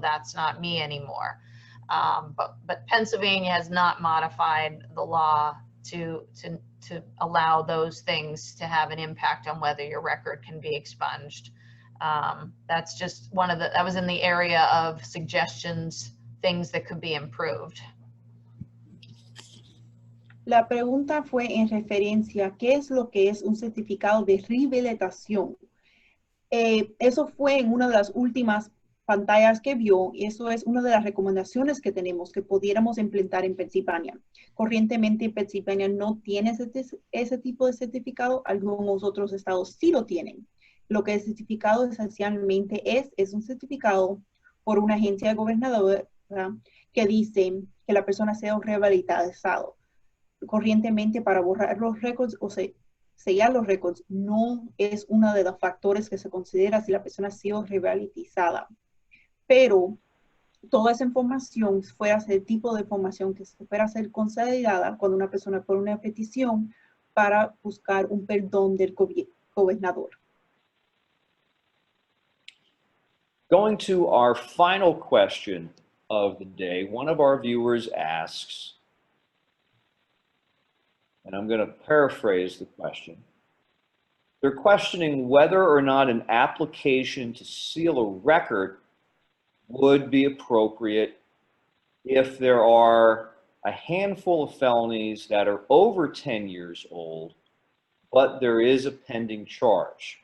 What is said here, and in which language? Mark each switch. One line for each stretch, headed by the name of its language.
English: That's not me anymore. But Pennsylvania has not modified the law to allow those things to have an impact on whether your record can be expunged. That's just that was in the area of suggestions, things that could be improved.
Spanish: La pregunta fue en referencia a qué es lo que es un certificado de rehabilitación. Eso fue en una de las últimas pantallas que vio, y eso es una de las recomendaciones que tenemos que pudiéramos implementar en Pensilvania. Corrientemente, Pensilvania no tiene ese tipo de certificado, algunos otros estados sí lo tienen. Lo que el certificado esencialmente es un certificado por una agencia gobernadora que dice que la persona sea rehabilitado. Corrientemente, para borrar los récords o sellar los récords no es uno de los factores que se considera si la persona ha sido rehabilitada. Pero toda esa información fuera el tipo de información que se fuera a ser considerada cuando una persona pone una petición para buscar un perdón del gobernador.
English: Going to our final question of the day, one of our viewers asks, and I'm going to paraphrase the question. They're questioning whether or not an application to seal a record would be appropriate if there are a handful of felonies that are over 10 years old, but there is a pending charge.